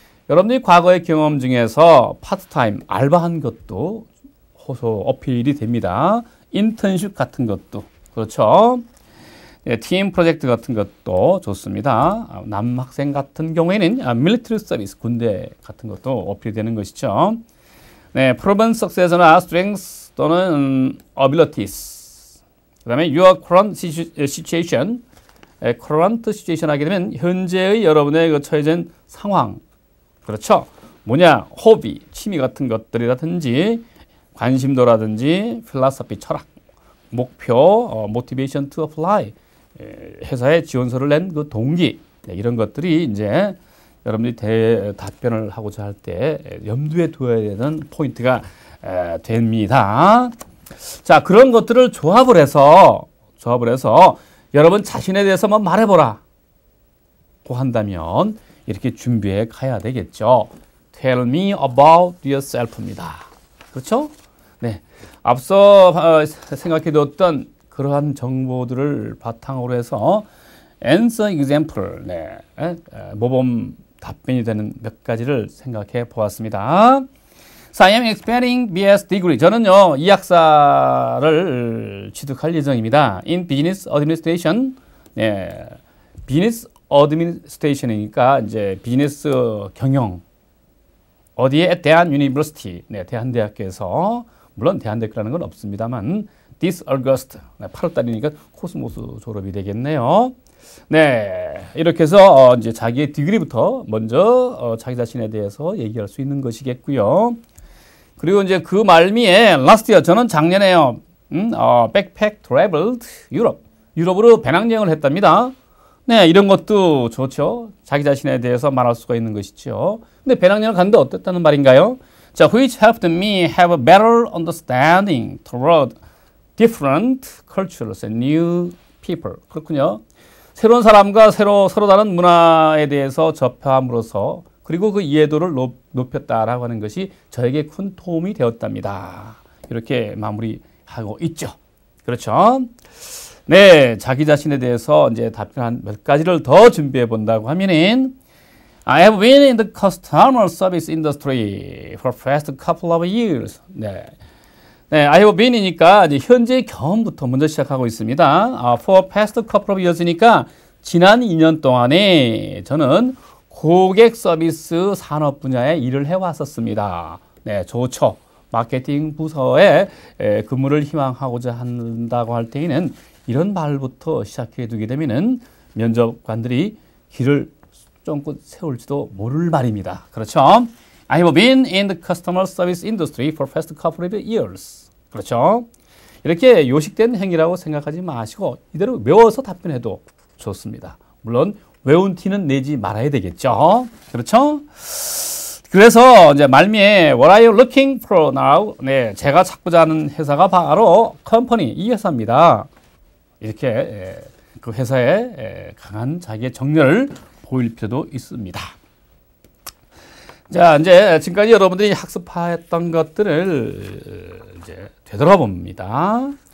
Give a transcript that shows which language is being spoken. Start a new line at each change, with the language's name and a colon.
Korean: 여러분들이 과거의 경험 중에서 파트타임, 알바한 것도 호소 어필이 됩니다. 인턴십 같은 것도. 그렇죠. 네, 팀 프로젝트 같은 것도 좋습니다. 남학생 같은 경우에는 military service, 군대 같은 것도 어필이 되는 것이죠.
English: 네, proven success나 strengths 또는 abilities.
Korean: 그 다음에
English: your current situation, current situation
Korean: 하게 되면 현재의 여러분의 그 처해진 상황. 그렇죠. 뭐냐, 호비, 취미 같은 것들이라든지 관심도라든지 필라소피, 철학, 목표,
English: motivation to apply,
Korean: 회사에 지원서를 낸 그 동기, 이런 것들이 이제 여러분들이 답변을 하고자 할 때 염두에 두어야 되는 포인트가 됩니다. 자, 그런 것들을 조합을 해서 여러분 자신에 대해서 한번 말해보라 고 한다면 이렇게 준비해 가야 되겠죠.
English: Tell me about yourself입니다.
Korean: 그렇죠? 네. 앞서 생각해 두었던 그러한 정보들을 바탕으로 해서
English: answer example,
Korean: 네. 모범 답변이 되는 몇 가지를 생각해 보았습니다.
English: So I am expecting BS degree.
Korean: 저는요, 이학사를 취득할 예정입니다.
English: In Business Administration. 네.
Korean: Business Administration이니까 이제 비즈니스 경영. 어디에? 대한 유니버시티. 네, 대한대학교에서. 물론 대한대학교라는 건 없습니다만
English: this August.
Korean: 네, 8월 달이니까 코스모스 졸업이 되겠네요. 네, 이렇게 해서 이제 자기의 디그리부터 먼저 자기 자신에 대해서 얘기할 수 있는 것이겠고요. 그리고 이제 그 말미에
English: last year,
Korean: 저는 작년에요.
English: backpack traveled Europe.
Korean: 유럽으로 배낭여행을 했답니다. 네, 이런 것도 좋죠. 자기 자신에 대해서 말할 수가 있는 것이죠. 근데 배낭여행을 갔는데 어땠다는 말인가요?
English: 자, which helped me have a better understanding toward different cultures and new people.
Korean: 그렇군요. 새로운 사람과 서로 다른 문화에 대해서 접함으로써 그리고 그 이해도를 높였다라고 하는 것이 저에게 큰 도움이 되었답니다. 이렇게 마무리하고 있죠. 그렇죠. 네, 자기 자신에 대해서 이제 답변한 몇 가지를 더 준비해 본다고 하면은
English: I have been in the customer service industry for the past couple of years.
Korean: 네. 네, I have been이니까 이제 현재 경험부터 먼저 시작하고 있습니다.
English: For past couple of years니까
Korean: 지난 2년 동안에 저는 고객 서비스 산업 분야에 일을 해왔었습니다. 네, 좋죠. 마케팅 부서에 근무를 희망하고자 한다고 할 때에는 이런 말부터 시작해 두게 되면은 면접관들이 길을 쫑긋 세울지도 모를 말입니다. 그렇죠?
English: I have been in the customer service industry for the past couple of years.
Korean: 그렇죠? 이렇게 요식된 행위라고 생각하지 마시고 이대로 외워서 답변해도 좋습니다. 물론 외운 티는 내지 말아야 되겠죠. 그렇죠? 그래서 이제 말미에
English: What are you looking for now?
Korean: 네, 제가 찾고자 하는 회사가 바로 컴퍼니, 이 회사입니다. 이렇게 그 회사에 강한 자기의 정열을 보일 필요도 있습니다. 자, 이제 지금까지 여러분들이 학습했던 것들을 이제 되돌아봅니다.